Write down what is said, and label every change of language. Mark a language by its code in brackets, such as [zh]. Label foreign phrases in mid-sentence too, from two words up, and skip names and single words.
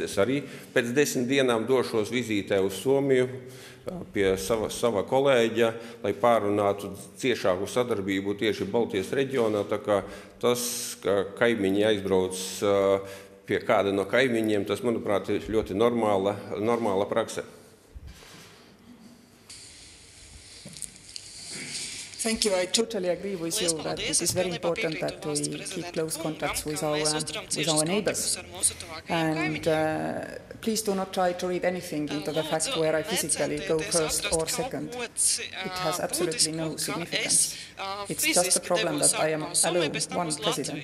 [lv] Es arī pēc 10 dienām došos vizītē uz Somiju pie sava kolēģa, lai pārunātu ciešāku sadarbību tieši Baltijas reģionā. Tā kā tas, ka kaimiņi aizbrauc pie kāda no kaimiņiem, tas, manuprāt, ir ļoti normāla prakse. [en] Thank you. I totally agree with you that it is very important that we keep close contacts with our neighbors. And please do not try to read anything into the fact where I physically go first or second. It has absolutely no significance. It's just a problem that I am alone, one president.